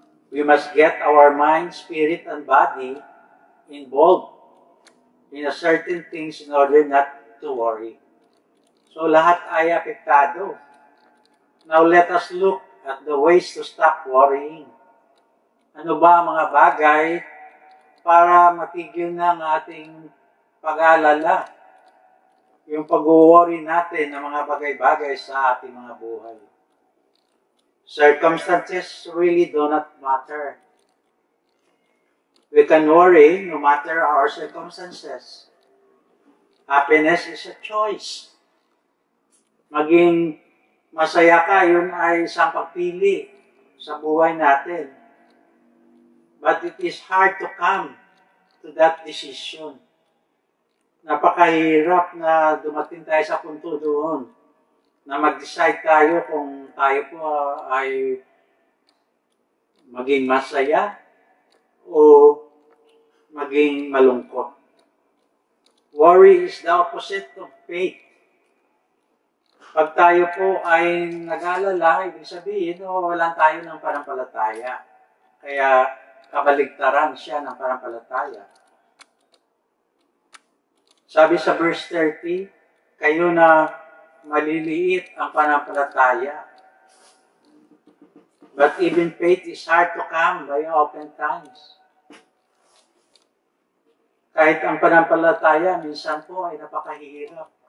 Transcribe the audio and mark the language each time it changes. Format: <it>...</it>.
<en>We must get our mind, spirit, and body involved in a certain things in order not to worry.</en> <tl>So lahat ay apektado.</tl> <en>Now let us look at the ways to stop worrying.</en> <tl>Ano ba ang mga bagay para matigil na ang ating pag-aalala? Yung pag-worry natin ng mga bagay-bagay sa ating mga buhay.</tl> <en>Circumstances really do not matter. We can worry no matter our circumstances. Happiness is a choice.</en> <tl>Maging masaya ka, yun ay isang pagpili sa buhay natin.</tl> <en>But it is hard to come to that decision.</en> <tl>Napakahirap na dumating tayo sa punto doon na mag-decide tayo kung tayo po ay maging masaya o maging malungkot.</tl> <en>Worry is the opposite of faith.</en> <tl>Pag tayo po ay nag-alala, ibig sabihin, walang tayo ng panampalataya. Kaya kabaligtaran siya ng panampalataya. Sabi sa verse 30, kayo na maliliit ang panampalataya.</tl> <en>But even faith is hard to come by open times.</en> <tl>Kahit ang panampalataya, minsan po ay napakahirap.</tl>